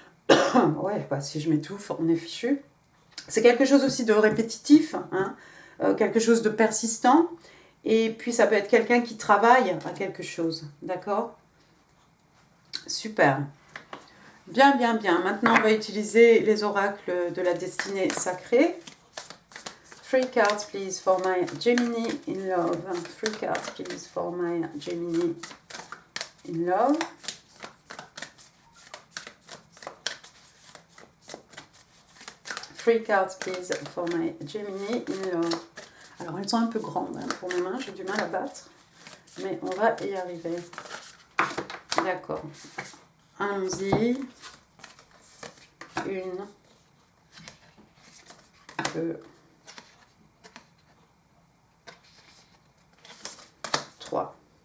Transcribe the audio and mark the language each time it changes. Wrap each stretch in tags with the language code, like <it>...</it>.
<fr>ouais, bah, si je m'étouffe, on est fichu. C'est quelque chose aussi de répétitif, hein, quelque chose de persistant. Et puis, ça peut être quelqu'un qui travaille à quelque chose. D'accord? Super. Bien, bien, bien. Maintenant, on va utiliser les oracles de la destinée sacrée.</fr> <en>3 cards, please, for my Gemini in love. 3 cards, please, for my Gemini in love. Three cards, please, for my Gemini in love.</en> <fr>Alors, elles sont un peu grandes hein, pour mes mains, j'ai du mal à battre. Mais on va y arriver. D'accord. Allons-y. 1, 2, 3.</fr>